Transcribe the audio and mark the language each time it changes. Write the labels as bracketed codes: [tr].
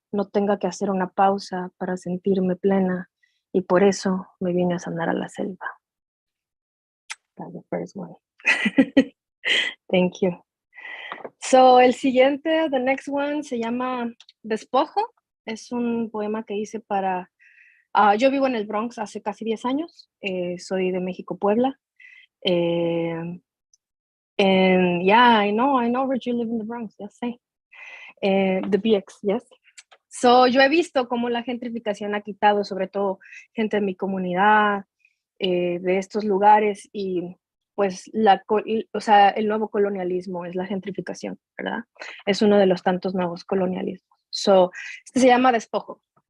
[es] no tenga que hacer una pausa para sentirme plena, y por eso me vine a sanar a la selva. [en] That's the first one. Thank you. [es] So, el siguiente, [en] the next one, [es] se llama Despojo. Es un poema que hice para... yo vivo en el Bronx hace casi 10 años. Soy de México, Puebla. [en] And yeah, I know, Rich, you live in the Bronx, yes, say. The BX, yes. [es] So, yo he visto cómo la gentrificación ha quitado, sobre todo, gente de mi comunidad, de estos lugares, y pues o sea, el nuevo colonialismo es la gentrificación, ¿verdad? Es uno de los tantos nuevos colonialismos. So, este se llama Despojo.